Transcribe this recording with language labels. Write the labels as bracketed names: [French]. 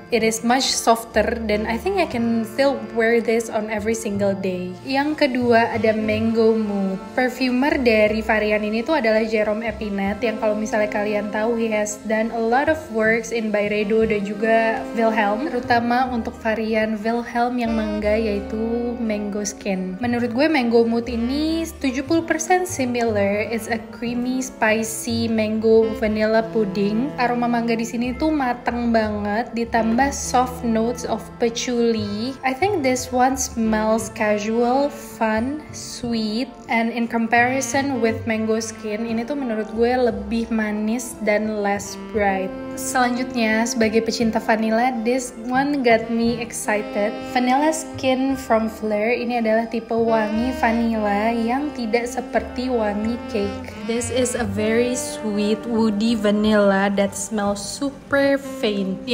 [English] It is much softer dan I think I can still wear this on every single day. [Indonesian] Yang kedua ada Mango Mood. Perfumer dari varian ini tuh adalah Jérôme Epinette, yang kalau misalnya kalian tahu [English] he has done a lot of works in Byredo [Indonesian] dan juga Wilhelm, terutama untuk varian Wilhelm yang mangga yaitu Mango Skin. Menurut gue Mango Mood ini 70% similar. [English] It's a creamy, spicy mango vanilla pudding. [Indonesian] Aroma mangga di sini tuh mateng banget, ditambah [English] soft notes of patchouli. I think this one smells casual, fun, sweet, and in comparison with Mango Skin, [Indonesian] ini tuh menurut gue lebih manis dan [English] less bright. [Indonesian] Selanjutnya, sebagai pecinta vanilla, [English] this one got me excited. [Indonesian] Vanilla Skin from Fleur ini adalah tipe wangi vanilla yang tidak seperti wangi cake. [English] This is a very sweet, woody vanilla that smells super faint.